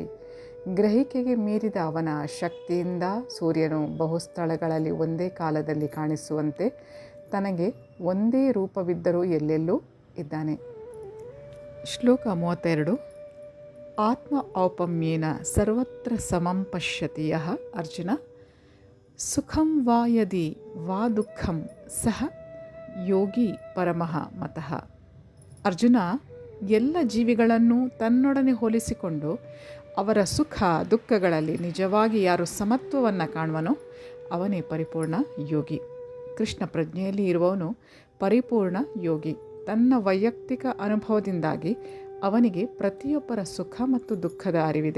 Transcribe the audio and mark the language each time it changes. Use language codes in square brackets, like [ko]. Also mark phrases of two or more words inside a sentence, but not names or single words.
[kn] ಗ್ರಹಿಕೆಗೆ ಮೀರಿದ ಅವನ ಶಕ್ತಿಯಿಂದ ಸೂರ್ಯನು ಬಹುಸ್ಥಳಗಳಲ್ಲಿ ಒಂದೇ ಕಾಲದಲ್ಲಿ ಕಾಣಿಸುವಂತೆ ತನಗೆ ಒಂದೇ ರೂಪವಿದ್ದರೂ ಎಲ್ಲೆಲ್ಲೂ ಇದ್ದಾನೆ. ಶ್ಲೋಕ 32. [sa] ಆತ್ಮ ಔಪಮ್ಯೇನ ಸರ್ವತ್ರ ಸಮಂ ಪಶ್ಯತಿ ಯಃ ಅರ್ಜುನ ಸುಖಂ ವಾ ಯದಿ ವಾ ದುಃಖಂ ಸಹ ಯೋಗಿ ಪರಮಃ ಮತಃ. [kn] ಅರ್ಜುನ, ಎಲ್ಲ ಜೀವಿಗಳನ್ನು ತನ್ನೊಡನೆ ಹೋಲಿಸಿಕೊಂಡು ಅವರ ಸುಖ ದುಃಖಗಳಲ್ಲಿ ನಿಜವಾಗಿ ಯಾರು ಸಮತ್ವವನ್ನು ಕಾಣುವನೋ ಅವನೇ ಪರಿಪೂರ್ಣ ಯೋಗಿ. ಕೃಷ್ಣ ಪ್ರಜ್ಞೆಯಲ್ಲಿ ಇರುವವನು ಪರಿಪೂರ್ಣ ಯೋಗಿ. ತನ್ನ ವೈಯಕ್ತಿಕ ಅನುಭವದಿಂದಾಗಿ ಅವನಿಗೆ ಪ್ರತಿಯೊಬ್ಬರ ಸುಖ ಮತ್ತು ದುಃಖದ ಅರಿವಿದೆ.